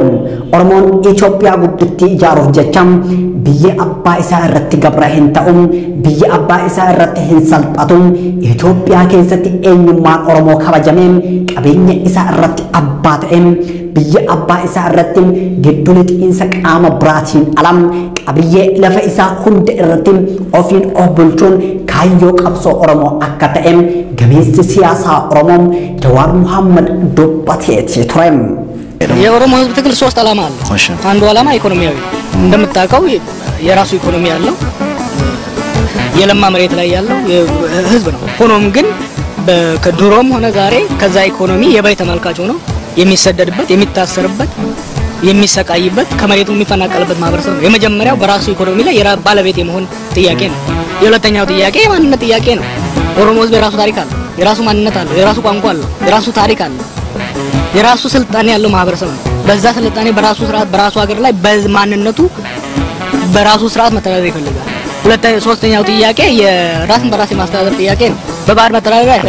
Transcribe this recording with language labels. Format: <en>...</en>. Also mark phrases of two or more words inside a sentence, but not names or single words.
<om>Oromoon Itoophiyaa guddittii ijaaruuf jecha biyya abbaa isaa irratti gabra hin ta'uun, biyya abbaa isaa irratti hin salphatuun, Itoophiyaa keessatti eenyummaan Oromoo kabajameen qabeenya isaa irratti abbaa ta'een biyya abbaa isaa irratti giddu lixiinsa qaama biraatiin alam qabiyyee lafa isaa hunda irratti ofiin of bulchuun kaayyoo qabsoo Oromoo akka ta'een gameessi siyaasaa Oromoo Jawaar Muhammad dubbateeti ture.</om> <am>የኦሮሞ ህዝብ ትግል ሶስት ዓላማ አለው። አንዱ ዓላማ ኢኮኖሚያዊ እንደምታውቀው የራሱ ኢኮኖሚ ያለው የለማ መሬት ላይ ያለው ህዝብ ነው። ሆኖም ግን ከድሮም ሆነ ዛሬ ከዛ ኢኮኖሚ የበይ ተመልካች ሆኖ የሚሰደድበት፣ የሚታሰርበት፣ የሚሰቃይበት፣ ከመሬቱ የሚፈናቀልበት ማህበረሰብ ነው። የመጀመሪያው በራሱ ኢኮኖሚ ላይ ባለቤት የመሆን ጥያቄ ነው። የሁለተኛው ጥያቄ የማንነት ጥያቄ ነው። ኦሮሞ ህዝብ የራሱ ታሪክ አለው፣ የራሱ ማንነት አለው፣ የራሱ ቋንቋ አለው፣ የራሱ ታሪክ አለው። የራሱ ስልጣኔ ያለው ማህበረሰብ ነው። በዛ ስልጣኔ በራሱ ስርዓት በራሱ ሀገር ላይ በማንነቱ በራሱ ስርዓት መተዳደር ይፈልጋል። ሶስተኛው ጥያቄ የራስን በራስ የማስተዳደር ጥያቄ ነው። በባህር መተዳደር አይደለም።</am>